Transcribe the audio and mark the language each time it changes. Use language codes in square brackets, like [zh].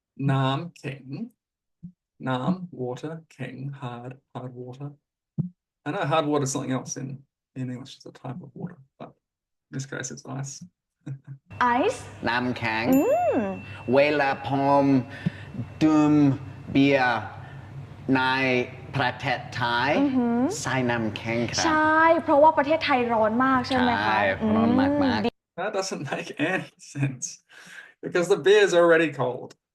[th] น้ำแข็ง น้ำ water แข็ง [en] hard water. I know hard water is something else in English. It's a type of water, but in this case it's ice. Ice. [th] น้ำแข็ง เวลาผมดื่มเบียร์ในประเทศไทยใส่น้ำแข็งครั ใช่ บ เพราะว่าประเทศไทยร้อนมากใช่ไหมคะ ใช่ร้อนมากๆ [en] That doesn't make any sense because the beer's already cold.